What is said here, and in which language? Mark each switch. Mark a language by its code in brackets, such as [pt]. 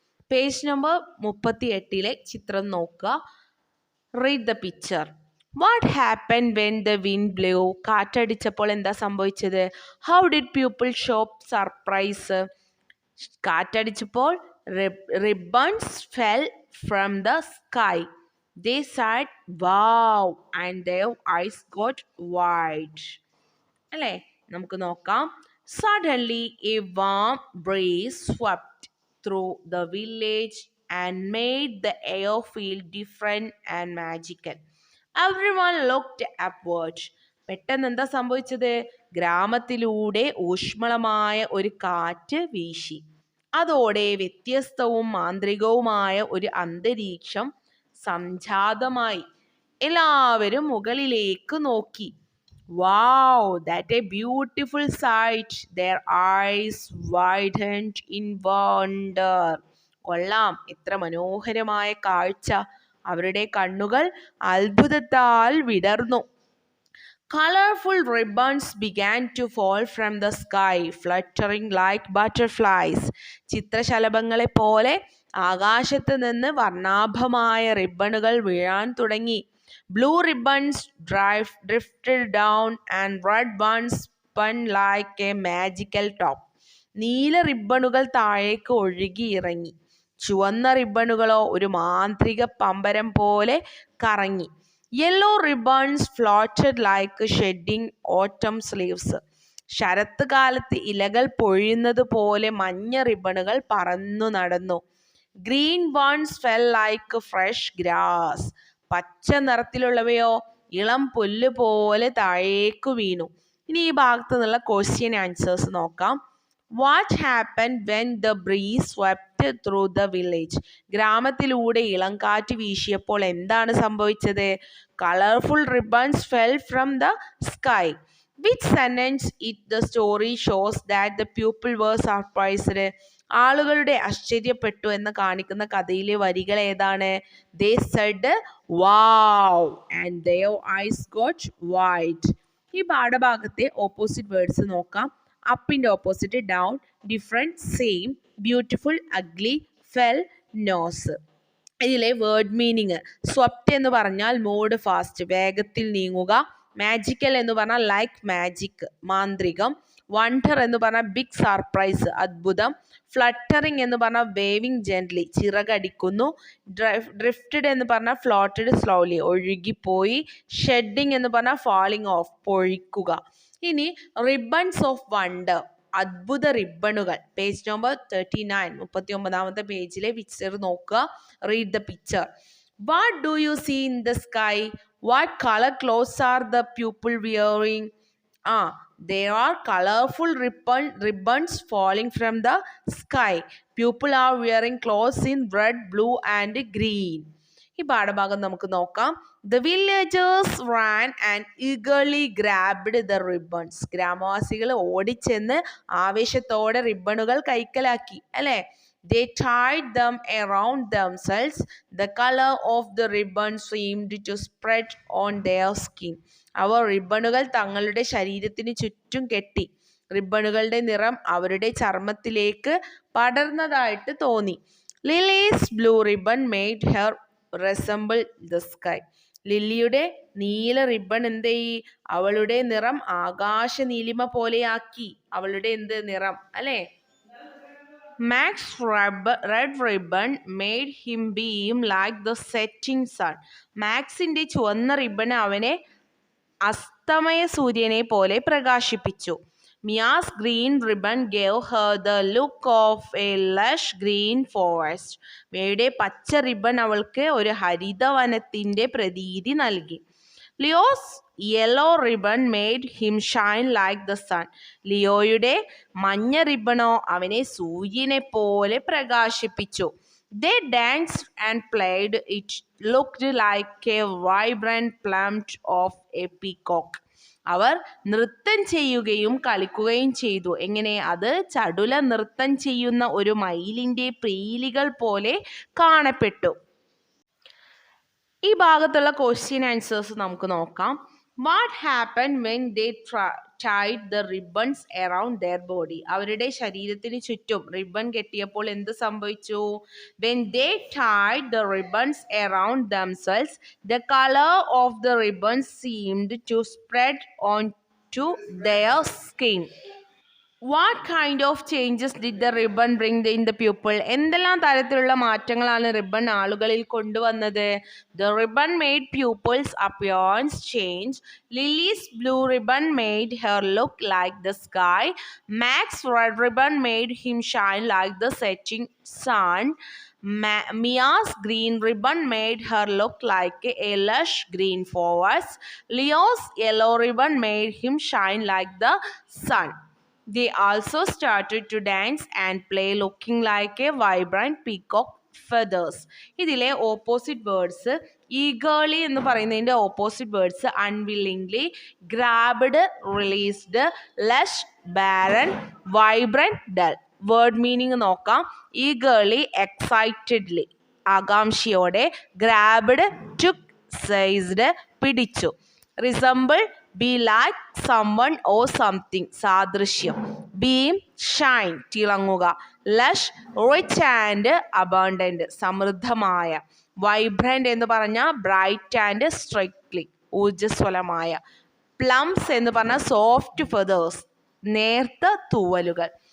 [ml] Page number 38 ചിത്രം നോക്കുക. [en] Read the picture. What happen when the wind blew? [ml] കാറ്റടിച്ചപ്പോൾ എന്താ സംഭവിച്ചത്? [en] How did people show surprise? [ml] കാറ്റടിച്ചപ്പോൾ [en] Ribbons fell from the sky. They said wow and their eyes got wide. [ml] അല്ലേ? നമുക്ക് നോക്കാം. [en] Suddenly a warm breeze swept through the village and made the air feel different and magical. Everyone looked upward. [ml] പെട്ടെന്ന് എന്താ സംഭവിച്ചത്? ഗ്രാമത്തിലൂടെ ഊഷ്മളമായ ഒരു കാറ്റ് വീശി. അതോടെ വ്യത്യസ്തവും മാന്ത്രികവുമായ ഒരു അന്തരീക്ഷം സംജാതമായി. എല്ലാവരും മുകളിലേക്ക് നോക്കി. [en] Wow, that a beautiful sight. Their eyes widened in wonder. [ml] കൊള്ളാം, എത്ര മനോഹരമായ കാഴ്ച. അവരുടെ കണ്ണുകൾ അത്ഭുതത്താൽ വിടർന്നു. [en] Colorful ribbons began to fall from the sky, fluttering like butterflies. [ml] ചിത്രശലഭങ്ങളെ പോലെ ആകാശത്ത് നിന്ന് വർണ്ണാഭമായ റിബണുകൾ വീഴാൻ തുടങ്ങി. [en] Blue ribbons drifted down and red ones spun like a magical top. [ml] നീല റിബണുകൾ താഴേക്ക് ഒഴുകി ഇറങ്ങി. ചുവന്ന റിബണുകളോ ഒരു മാന്ത്രിക പമ്പരം പോലെ കറങ്ങി. [en] Yellow ribbons floated like shedding autumn leaves. [ml] Sarath കാലത്ത് ഇലകൾ പൊഴിയുന്നത് പോലെ മഞ്ഞ റിബണുകൾ പറന്നു നടന്നു. [en] Green ones fell like fresh grass. [ml] പച്ച നിറത്തിലുള്ളവയോ ഇളം പുല്ല് പോലെ താഴേക്കു വീണു. ഇനി ഈ ഭാഗത്തു നിന്നുള്ള ക്വസ്റ്റ്യൻ ആൻസേഴ്സ് നോക്കാം. [en] What happen when the breeze swept through the village? [ml] ഗ്രാമത്തിലൂടെ ഇളം കാറ്റ് വീശിയപ്പോൾ എന്താണ് സംഭവിച്ചത്? [en] Colourful ribbons fell from the sky. Which sentence it the story shows that the people were surprised? [ml] ആളുകളുടെ ആശ്ചര്യപ്പെട്ടു എന്ന് കാണിക്കുന്ന കഥയിലെ വരികൾ ഏതാണ്? [en] They said wow and their eyes got wide. [ml] ഈ പാഠഭാഗത്തെ ഓപ്പോസിറ്റ് വേർഡ്സ് നോക്കാം. അപ്പിന്റെ opposite down, different, same, beautiful, ugly, fell, nose. ഇതിലെ വേർഡ് മീനിങ്: സ്വപ്റ്റ് എന്ന് പറഞ്ഞാൽ മൂഡ് ഫാസ്റ്റ്, വേഗത്തിൽ നീങ്ങുക. മാജിക്കൽ എന്ന് പറഞ്ഞാൽ ലൈക്ക് മാജിക്, മാന്ത്രികം. വണ്ടർ എന്ന് പറഞ്ഞാൽ ബിഗ് സർപ്രൈസ്, അത്ഭുതം. ഫ്ലട്ടറിങ് എന്ന് പറഞ്ഞാൽ വേവിങ് ജെന്റ്ലി, ചിറകടിക്കുന്നു. ഡ്രിഫ്റ്റഡ് എന്ന് പറഞ്ഞാൽ ഫ്ലോട്ടഡ് സ്ലോലി, ഒഴുകിപ്പോയി. ഷെഡിങ് എന്ന് പറഞ്ഞാൽ ഫാളിങ് ഓഫ്, പൊഴിക്കുക. ഇനി റിബൺസ് ഓഫ് വണ്ടർ, അത്ഭുത റിബണുകൾ. പേജ് നമ്പർ 39, 39ാമത്തെ പേജിലെ പിക്ചർ നോക്കുക. [en] Read the picture. What do you see in the sky? What color clothes are the people wearing? There are colorful ribbons falling from the sky. People are wearing clothes in red, blue and green. [ml] ഈ പാഠഭാഗം നമുക്ക് നോക്കാം. [en] The villagers ran and eagerly grabbed the ribbons. [ml] ഗ്രാമവാസികൾ ഓടിച്ചെന്ന് ആവേശത്തോടെ റിബണുകൾ കൈക്കലാക്കി, അല്ലേ? [en] They tied them around themselves. The color of the ribbon seemed to spread on their skin. [ml] അവർ റിബണുകൾ തങ്ങളുടെ ശരീരത്തിന് ചുറ്റും കെട്ടി. റിബണുകളുടെ നിറം അവരുടെ ചർമ്മത്തിലേക്ക് പടർന്നതായിട്ട് തോന്നി. [en] Lily's blue ribbon made her resemble the sky. [ml] ലില്ലിയുടെ നീല റിബൺ എന്തേയി? അവളുടെ നിറം ആകാശ നീലിമ പോലെയാക്കി. അവളുടെ നിറം, അല്ലേ? [en] Mac's red ribbon made him beam like the setting sun. [ml] മാക്സിന്റെ ചുവന്ന റിബൺ അവനെ അസ്തമയ സൂര്യനെ പോലെ പ്രകാശിപ്പിച്ചു. [en] Mia's green ribbon gave her the look of a lush green forest. [ml] മിയയുടെ പച്ച റിബൺ അവൾക്ക് ഒരു ഹരിതവനത്തിന്റെ പ്രതീതി നൽകി. [en] Leo's yellow ribbon made him shine like the sun. [ml] ലിയോയുടെ മഞ്ഞ റിബണോ അവനെ സൂര്യനെ പോലെ പ്രകാശിപ്പിച്ചു. [en] They danced and played. It looked like a vibrant plumage of a peacock. [ml] അവർ നൃത്തം ചെയ്യുകയും കളിക്കുകയും ചെയ്തു. എങ്ങനെ? അത് ചടുല നൃത്തം ചെയ്യുന്ന ഒരു മയിലിന്റെ പീലികൾ പോലെ കാണപ്പെട്ടു. ഈ ഭാഗത്തുള്ള ക്വസ്റ്റ്യൻ ആൻസേഴ്സ് നമുക്ക് നോക്കാം. [en] What happen when they tied the ribbons around their body? [ml] അവരുടെ ശരീരത്തിന് ചുറ്റും റിബൺ കെട്ടിയപ്പോൾ എന്ത് സംഭവിച്ചു? [en] When they tied the ribbons around themselves, the color of the ribbons seemed to spread onto their skin. What kind of changes did the ribbon bring in the people? [ml] എന്തെല്ലാം തരത്തിലുള്ള മാറ്റങ്ങളാണ് ribbon ആളുകളിൽ കൊണ്ടുവന്നത്? [en] The ribbon made people's appearance change. Lily's blue ribbon made her look like the sky. Max's red ribbon made him shine like the setting sun. Mia's green ribbon made her look like a lush green forest. Leo's yellow ribbon made him shine like the sun. They also started to dance and play looking like a vibrant peacock feathers. [ml] ഇതിലെ opposite words eagerly എന്ന് പറയുന്നതിൻ്റെ opposite words അൺവില്ലിംഗ്ലി, grabbed, released, Lush, barren, vibrant, dull. Word meaning നോക്കാം. Eagerly excitedly ആകാംക്ഷയോടെ, grabbed took sized പിടിച്ചു, resemble be like someone or something സാദൃശ്യം, beam Shine തിളങ്ങുക, Lush rich and abundant സമൃദ്ധമായ, vibrant എന്ന് പറഞ്ഞാൽ ബ്രൈറ്റ് ആൻഡ് സ്ട്രിക്ട്ലി ഊർജ്ജസ്വലമായ, പ്ലംസ് എന്ന് പറഞ്ഞാൽ സോഫ്റ്റ് ഫെതേഴ്സ് നേർത്ത തൂവലുകൾ.